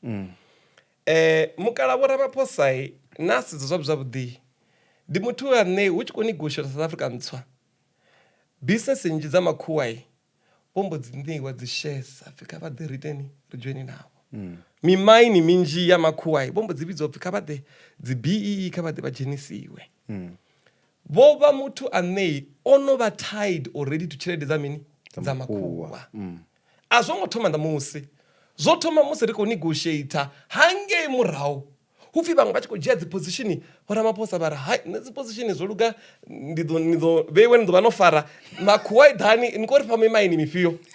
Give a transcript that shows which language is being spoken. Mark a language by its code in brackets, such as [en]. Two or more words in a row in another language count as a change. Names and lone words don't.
[ve] Mukala Vho Ramaphosa na sedza zwavhuḓi ndi muthu ane hu tshi khou negotiate South Africa ntswa, business nnzhi dza makhuwa bombo dzi ṋeiwa dzi shares Afrika vha ḓi riteni ri join navho. Mimaini minzhi ya makhuwa bombo dzi vhidzwa upfi kha vha ḓe dzi BEE kha vha ḓe vha dzhenisiwe. Vho vha muthu ane ono vha [en] tied already to [ve] tshelede dza mini dza makhuwa. A zwo ngo thoma ṋamusi, zwo thoma musi ri khou negotiate hangei murahu hupfi vhaṅwe vha tshi khou dzhia dzi position. Vho Ramaphosa vha ri hai nṋe dzi position zwo luga ni ḓo vheiwe ni ḓo vha no fara makhuwa idani ni khou ri fha mimaini mifhio.